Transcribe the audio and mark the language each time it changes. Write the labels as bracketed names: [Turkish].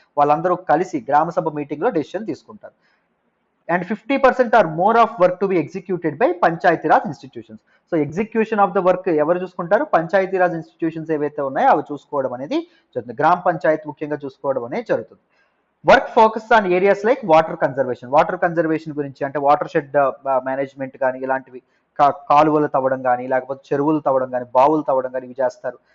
[Telugu] వాళ్ళందరూ కలిసి గ్రామ సభ మీటింగ్లో డెసిషన్ తీసుకుంటారు. [English] And 50% or more of work to be executed by Panchayati Raj institutions. [Telugu] So execution of the work ఎవరు చూసుకుంటారు? పంచాయతీ రాజ్ ఇన్స్టిట్యూషన్స్ ఏవైతే ఉన్నాయో అవి చూసుకోవడం అనేది జరుగుతుంది. గ్రామ పంచాయతీ ముఖ్యంగా చూసుకోవడం అనేది జరుగుతుంది. [English] work focus on areas like water conservation [Telugu] గురించి అంటే వాటర్ షెడ్ మేనేజ్మెంట్ కానీ ఇలాంటివి, కాలువలు తవ్వడం కానీ, లేకపోతే చెరువులు తవ్వడం కానీ, బావులు తవ్వడం కానీ ఇవి చేస్తారు.